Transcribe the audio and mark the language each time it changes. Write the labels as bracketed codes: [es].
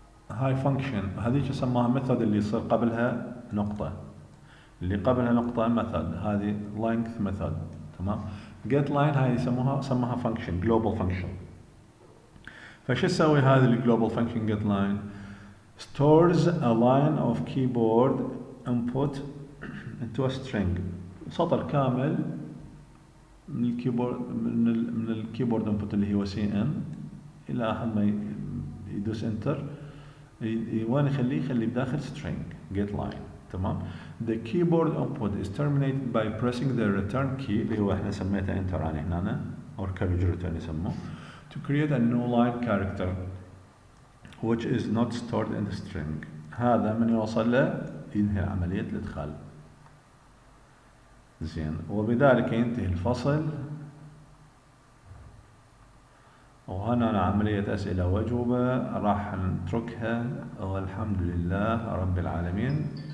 [ar] هاي فانكشن، هذيك يسموها ميثود اللي يصير قبلها نقطة، اللي قبلها نقطة ميثود، هذه length ميثود. تمام. [en] get line هاي سموها function global function. [ar] فشو تسوي هذه الجلوبال فانكشن [en] get line؟ stores a line of keyboard input into a string. [ar] سطر كامل من الكيبورد، من الكيبورد انبوت اللي هو CN الى احد ما يدوس انتر، وين يخليه بداخل string get line. تمام. [en] The keyboard input is terminated by pressing the return key [ar] اللي هو احنا سميته انتر يعني هنا، او [en] curly return يسموه، to create a new line character which is not stored in the string. [ar] هذا من يوصل له ينهي عملية الادخال. زين. وبذلك ينتهي الفصل، وهنا عملية أسئلة وأجوبة راح نتركها، والحمد لله رب العالمين.